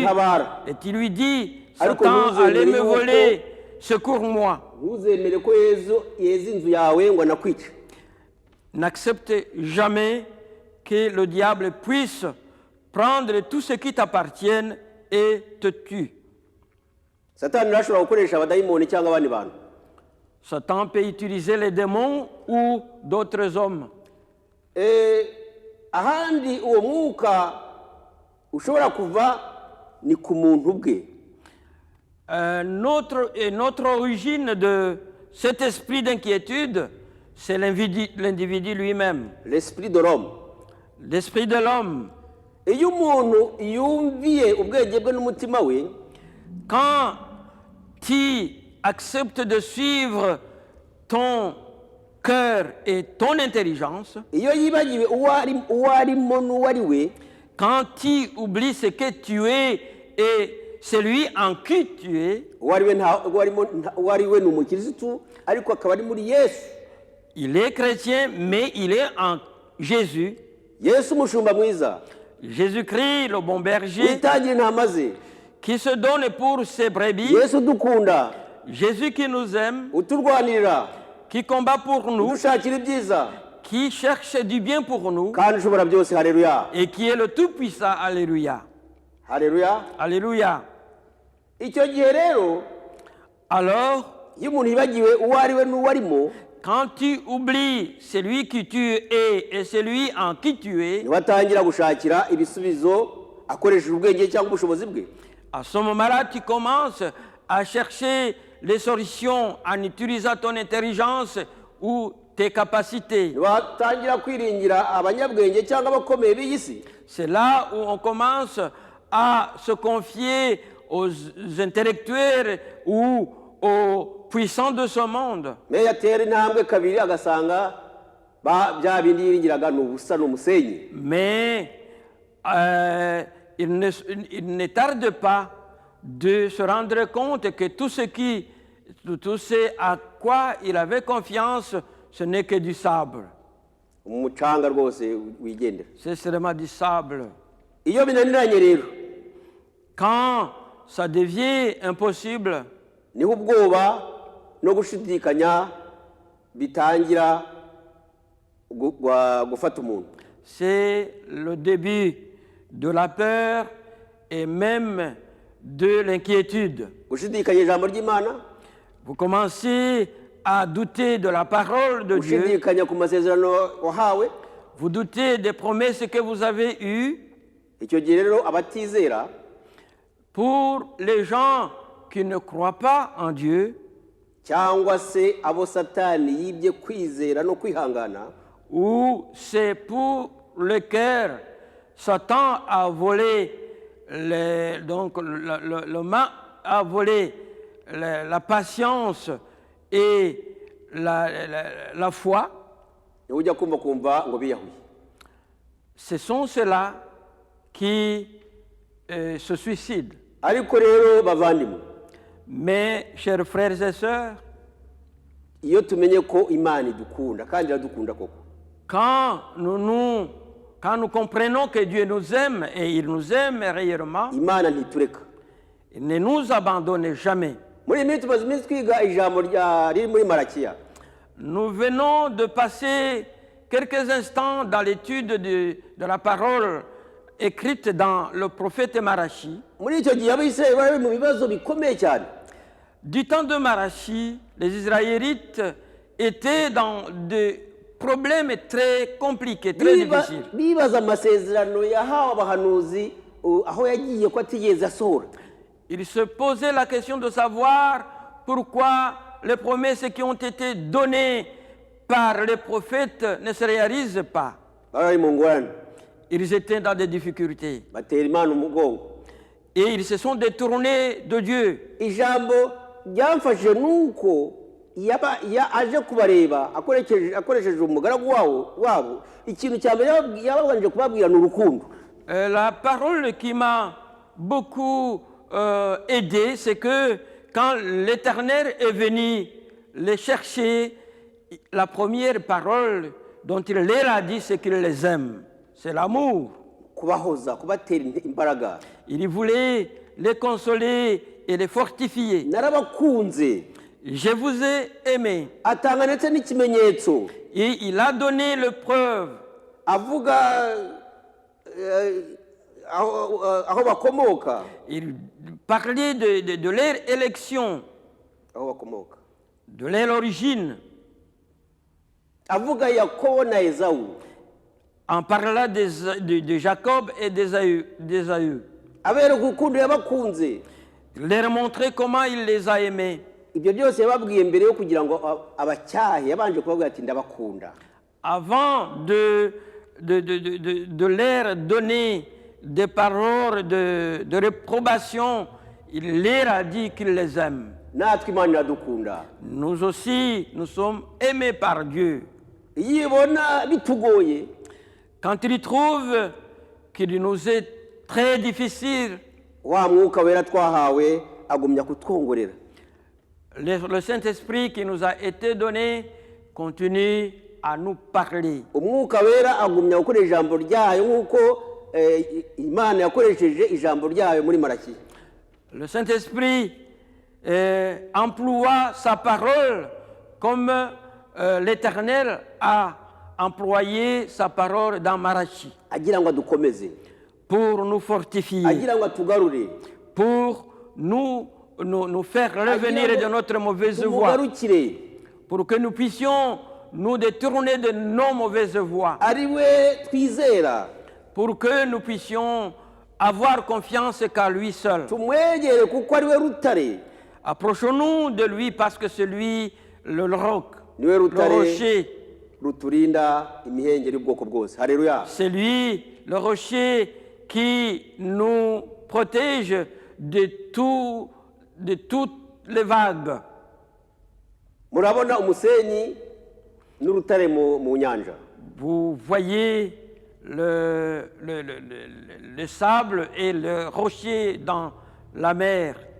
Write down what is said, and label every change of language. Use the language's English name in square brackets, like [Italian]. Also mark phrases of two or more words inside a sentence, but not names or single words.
[Kinyarwanda] ntabara. [French] et tu lui dis, [Kinyarwanda] Ariko Satan ntuzemere [French] allait me [Kinyarwanda] yuko- [French] voler, secours-moi. [Kinyarwanda] Ntuzemere ko Yesu yeza inzu yawe ngo anakwice. [French] N'accepte jamais que le diable puisse prendre tout ce qui t'appartient et te tue. [Kinyarwanda] Satani ntashobora gukoresha abadayimoni cyangwa abandi bantu. [French] Satan peut utiliser les démons ou d'autres hommes. [Kinyarwanda] Ahandi uwo mwuka ushobora kuva ni ku muntu bwe. [French] Notre origine de cet esprit d'inquiétude, c'est l'individu lui-même, L'esprit de l'homme. l'esprit de l'homme. [Kinyarwanda] Iyo umuntu yumviye ubwenge bwe n'umutima we, [French] Quand tu acceptes de suivre ton cœur et ton intelligence, [Kinyarwanda] iyo yibagiwe uwo arimo n'uwo ari we, [French] quand tu oublies ce que tu es et celui en qui tu es, [Kinyarwanda] uwo ari we ni umukirisitu ariko akaba ari muri Yesu. [French] il est chrétien, mais il est en Jésus. [Kinyarwanda] Yesu umushumba mwiza [French] Jésus-Christ, le bon berger, [Kinyarwanda] witangira intama ze, [French] qui se donne pour ses brebis. [Kinyarwanda] Yesu udukunda, [French] Jésus qui nous aime, [Kinyarwanda] uturwanirira, [French] qui combat pour nous, [Kinyarwanda] udushakira ibyiza [French] qui cherche du bien pour nous [Kinyarwanda] kandi ushobora byose. Haleluya, [French] et qui est le Tout-Puissant. Alléluia. [Kinyarwanda] haleluya. [French] Alléluia. [Kinyarwanda] Icyo gihe rero [French] Alors, [Kinyarwanda] iyo umuntu yibagiwe uwo ari we n'uwo arimo, [French] quand tu oublies celui qui tu es et celui en qui tu es, [Kinyarwanda] niwe atangira gushakira ibisubizo akoresheje ubwenge cyangwa ubushobozi bwe. [French] à ce moment-là, tu commences à chercher les solutions en utilisant ton intelligence ou tes capacités. [Kinyarwanda] Niwe atangira kwiringira abanyabwenge cyangwa abakomeye b'iyi si. [French] C'est là où on commence à se confier aux intellectuels ou aux puissants de ce monde. [Kinyarwanda] Meya yatera intambwe kabiri agasanga bya bindi yiringiraga ni ubusa, ni umusenyi. [French] Mais il ne tarde pas de se rendre compte que tout ce à quoi il avait confiance, ce n'est que du sable. [Kinyarwanda] Umucanga rwose wigendera. [French] C'est seulement du sable. [Kinyarwanda] Iyo binaniranye rero, [French] Quand ça devient impossible, [Kinyarwanda] niho ubwoba no gushidikanya bitangira gufata umuntu. [French] c'est le début de la peur et même de l'inquiétude. [Kinyarwanda] Gushidikanya ijambo ry'Imana, [French] Vous commencez à douter de la parole de Dieu, [Kinyarwanda] gushidikanya ku masezerano wahawe. [French] vous doutez des promesses que vous avez eues. [Kinyarwanda] Icyo gihe rero abatizera [French] Pour les gens qui ne croient pas en Dieu, [Kinyarwanda] cyangwa se abo satani yibye kwizera no kwihangana, [French] ou c'est pour le cœur Satan a volé a volé la patience et la foi. [Kinyarwanda] niho ujya kumva ngo biyahuye. [French] Ce sont ceux-là qui se suicident. [Kinyarwanda] Ariko rero bavandimwe, [French] Mais, chers frères et sœurs, [Kinyarwanda] iyo tumenye ko Imana idukunda kandi iradukunda koko, [French] quand nous comprenons que Dieu nous aime et il nous aime réellement, [Kinyarwanda] Imana ntitureka. [French] il ne nous abandonne jamais. [Kinyarwanda] Muri iyi minsi tumaze iminsi twiga ijambo riri muri Malakiya. [French] Nous venons de passer quelques instants dans l'étude de la parole écrite dans le prophète Marachi. [Kinyarwanda] Muri icyo gihe Abisirayeli bari mu bibazo bikomeye cyane. [French] Du temps de Marachi, les Israélites étaient dans des problèmes très compliqués, très difficiles. [Kinyarwanda] Bibaza amasezerano yahawe abahanuzi aho yagiye ko atigeze asohora. [French] Ils se posaient la question de savoir pourquoi les promesses qui ont été données par les prophètes ne se réalisent pas. [Kinyarwanda] Bari mu ngorane, [French] Ils étaient dans des difficultés [Kinyarwanda] batera Imana umugongo. [French] et ils se sont détournés de Dieu. [Kinyarwanda] Ijambo ryamfashije nuko aje kubareba akoresheje umugaragu wabo, ikintu cya mbere yababanje kubabwira ni urukundo. [French] La parole qui m'a beaucoup aidé, c'est que quand l'Éternel est venu les chercher, la première parole dont il leur a dit, c'est qu'il les aime. C'est l'amour. [Kinyarwanda] Kubahoza, kubatera imbaraga. [French] Il voulait les consoler et les fortifier. [Kinyarwanda] Narabakunze. [French] Je vous ai aimé. [Kinyarwanda] Atanga ndetse n'ikimenyetso. [French] Et il a donné le preuve. [Kinyarwanda] Avuga aho bakomoka. [French] Il parlait de leur élection, [Kinyarwanda] Aho bakomoka. [French] de leur origine, [Kinyarwanda] Avuga Yakobo na Esawu. [French] en parlant de Jacob et d'Ésaü. [Kinyarwanda] Abereka urukundo yabakunze. [French] Il leur montrait comment il les a aimés. [Kinyarwanda] Ibyo byose yababwiye mbere yo kugira ngo abacyahe, yabanje kubabwira ati ndabakunda. [French] Avant de leur donner des paroles de réprobation, il leur a dit qu'il les aime. [Kinyarwanda] Natwe Imana iradukunda. [French] Nous aussi, nous sommes aimés par Dieu. [Kinyarwanda] Yibona bitugoye, [French] Quand il trouve qu'il nous est très difficile, [Kinyarwanda] wa mwuka wera twahawe agumya kutwongorera. [French] le Saint-Esprit qui nous a été donné continue à nous parler. [Kinyarwanda] Umwuka wera agumya gukora ijambo ryayo nk'uko Imana yakoresheje ijambo ryayo muri Malaki. [French] Le Saint-Esprit emploie sa parole comme l'Éternel a employé sa parole dans Marachi [Kinyarwanda] Agira ngo adukomeze, [French] pour nous fortifier, [Kinyarwanda] agira ngo atugarure, [French] pour nous faire revenir de notre mauvaise voie, [Kinyarwanda] tumugarukire, [French] pour que nous puissions nous détourner de nos mauvaises voies, [Kinyarwanda] ari we twizera, [French] pour que nous puissions avoir confiance qu'à lui seul. [Kinyarwanda] tumwegere kuko ari we rutare. [French] Approchons-nous de lui parce que c'est lui le roc, [Kinyarwanda] Niwe [French] le [Kinyarwanda] rutare [French] rocher. [Kinyarwanda] ruturinda imihengeri y'ubwoko bwose. Haleluya. [French] C'est lui le rocher qui nous protège de toutes les vagues. [Kinyarwanda] Murabona umusenyi n'urutare mu nyanja. [French] Vous voyez le sable et le rocher dans la mer.